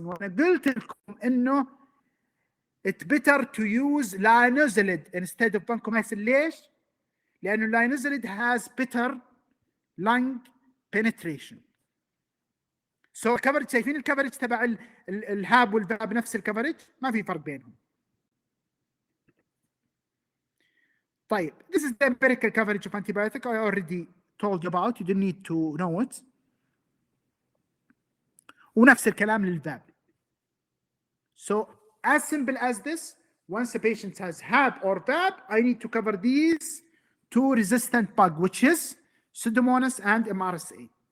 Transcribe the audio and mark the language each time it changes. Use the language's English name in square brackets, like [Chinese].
[Arabic] وانا قلت لكم انه [English] it's better to use linezolid instead of vancomycin. [Arabic] ليش؟ لانه [English] linezolid has better lung penetration. [Arabic] So coverage، شايفين الكفرج تبع الهاب والفاب نفس الكفرج، ما في فرق بينهم. طيب [English] this is the empirical coverage of antibiotic I already told you about. You didn't need to know it. [Arabic] ونفس الكلام للفاب. [English] So as simple as this, once a patient has HAB or VAB, I need to cover these 2 resistant bug, which is Pseudomonas and MRSA.